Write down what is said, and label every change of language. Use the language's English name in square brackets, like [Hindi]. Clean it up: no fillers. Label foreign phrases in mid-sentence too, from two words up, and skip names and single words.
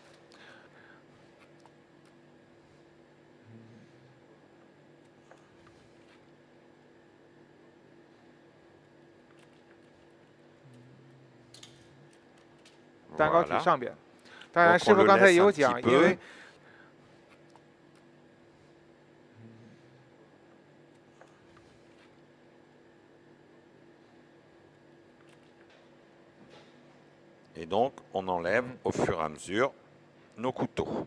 [Chinese] « 蛋糕体 [French] voilà. [Chinese] 上边。当然， [French] Donc [Chinese] 师 [French] on [Chinese] 傅 [French] le [Chinese] 刚才 [French] laisse [Chinese] 也 [French] un [Chinese] 有 [French] petit [Chinese] 讲，因 [French] peu. [Chinese] 为 [French] Et donc, on enlève au fur et à mesure nos couteaux.